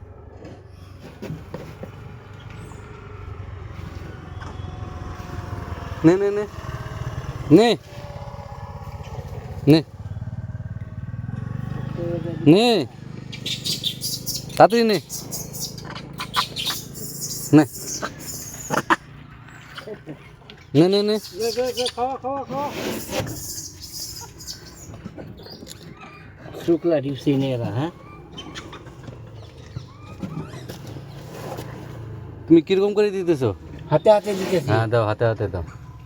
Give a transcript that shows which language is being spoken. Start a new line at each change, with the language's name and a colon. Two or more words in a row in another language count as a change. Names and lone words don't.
Bangla: নে নে নে নে নে নে তাড়াতাড়ি নে নে নে নে নে শুক্লা ডিপসি নিয়ে এরা হ্যাঁ তুমি কিরকম করে দিতেছো হাতে হাতে দিতেছি হ্যাঁ দাও হাতে হাতে দাও